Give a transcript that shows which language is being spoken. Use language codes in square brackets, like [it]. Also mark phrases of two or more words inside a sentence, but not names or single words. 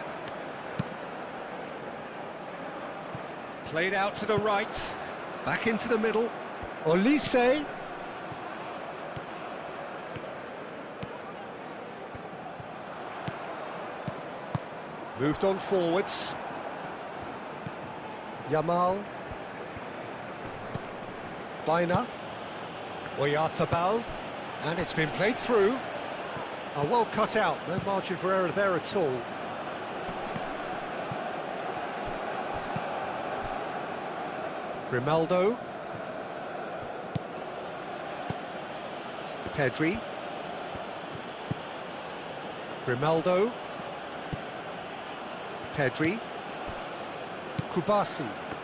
[en] Played out to the right. Back into the middle. Olise. Moved on forwards. Yamal. Baina. Oyarzabal. And it's been played through. Well cut out, no margin for error there at all. Grimaldo. Pedri. Grimaldo. Pedri. Kubasi.